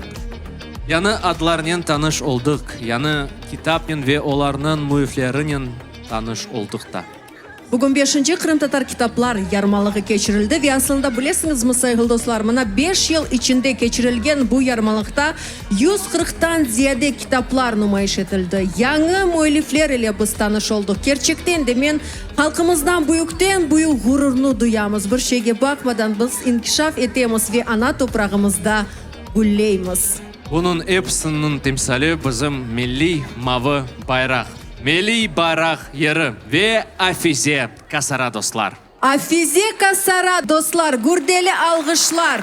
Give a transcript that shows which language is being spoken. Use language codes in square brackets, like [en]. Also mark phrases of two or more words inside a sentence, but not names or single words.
[crh] Yanı adlarının tanış olduk. Yanı kitapın ve onların müelliflerinin tanış olduk da. Bugün 5. Kırım Tatar Kitaplar yarmalığı geçirildi ve aslında bilesiniz mi saygılı dostlar, mana 5 yıl içinde geçirilgen bu yarmalıkta 140'tan ziyade kitaplar nümayiş edildi. Yanı müellifler ile biz tanış olduk. Gerçekten de men halkımızdan büyükten büyük gururunu duyamız. Bir şeyge bakmadan biz inkişaf etemiz ve ana toprağımızda gülleyimiz. Bunun hepsinin timsali bizim milli mavi bayrak. Milli bayrak yeri ve Afize Kasara dostlar. Afize Kasara dostlar, gürdeli algışlar.